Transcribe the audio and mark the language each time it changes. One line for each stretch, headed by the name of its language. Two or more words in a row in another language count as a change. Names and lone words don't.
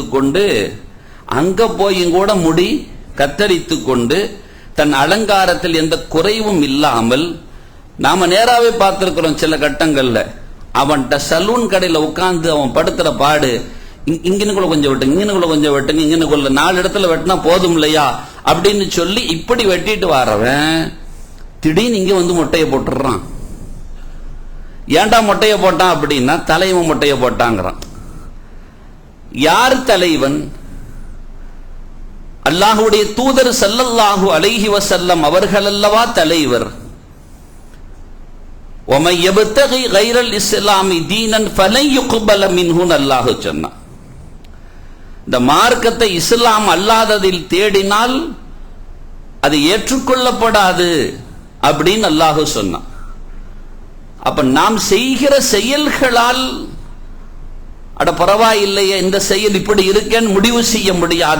Tamil: கொண்டு அங்க போயும் கூட முடி கத்தரித்து கொண்டு தன் அலங்காரத்தில் எந்த குறைவும் இல்லாமல், நாம நேராவே பார்த்திருக்கிறோம் சில கட்டங்கள்ல, அவன்கிட்ட சலூன் கடையில உட்கார்ந்து அவன் படுத்துற பாடு, இங்கனுக்குள்ள கொஞ்சம் வெட்டுங்க, இங்கனுக்குள்ள கொஞ்சம் வெட்டுங்க, இங்கனுக்குள்ள 4 இடத்துல வெட்டினா போதும் இல்லையா அப்படின்னு சொல்லி இப்படி வெட்டிட்டு வரவன் திடீர்னு இங்க மொட்டையை போட்டுறான். ஏன்டா மொட்டையை போட்டான் அப்படின்னா தலைவன் மொட்டையை போட்டாங்கிறான். யார் தலைவன்? அல்லாஹ்வுடைய தூதர்
Arabic: صلى الله عليه وسلم
Tamil: அவர்கள் அல்லவா தலைவர்.
Arabic: وَمَن يَبْتَغِي غَيْرَ الْإِسْلَامِ دِينًا فَلَن يُقْبَلَ مِنْهُ
Tamil: அல்லாஹ் சொன்னான். இந்த மார்க்கத்தை இஸ்லாம் அல்லாததில் தேடினால் அது ஏற்றுக்கொள்ளப்படாது அப்படின்னு அல்லாஹ் சொன்னான். அப்ப நாம் செய்கிற செயல்களால் அட பரவாயில்லையே இந்த செயல் இப்படி இருக்கேன்னு முடிவு செய்ய முடியாது.